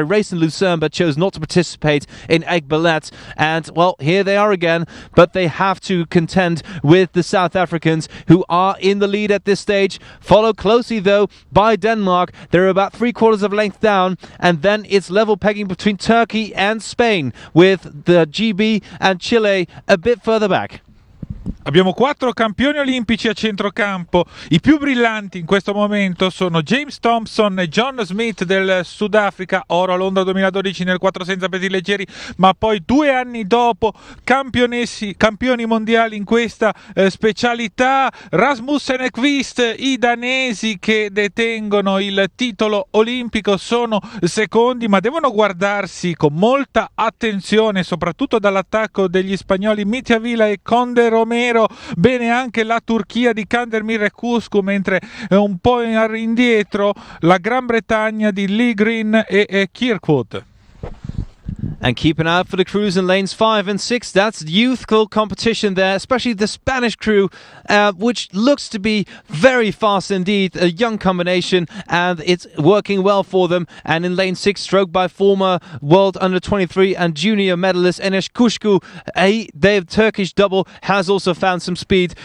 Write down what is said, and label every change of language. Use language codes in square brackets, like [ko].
[en] They raced in Lucerne but chose not to participate in Egg-Ballet, and well, here they are again, but they have to contend with the South Africans, who are in the lead at this stage, followed closely though by Denmark. They're about 3/4 of a length down, and then it's level pegging between Turkey and Spain, with the GB and Chile a bit further back. [it] Abbiamo 4 campioni olimpici a centrocampo. I più brillanti in questo momento sono James Thompson e John Smith del Sudafrica, oro a Londra 2012 nel 4 senza pesi leggeri, ma poi 2 anni dopo campioni mondiali in questa specialità. Rasmussen e Quist, i danesi che detengono il titolo olimpico, sono secondi, ma devono guardarsi con molta attenzione soprattutto dall'attacco degli spagnoli Mitjavila e Conde Romero. Bene anche la Turchia di Kandemir e Cuscu, mentre un po' indietro la Gran Bretagna di Lee Green e Kirkwood. [en] And keep an eye out for the crews in lanes 5 and 6. That's youthful competition there, especially the Spanish crew, which looks to be very fast indeed. A young combination, and it's working well for them. And in lane 6, stroked by former World Under-23 and junior medalist Enes Kuşku, their Turkish double has also found some speed.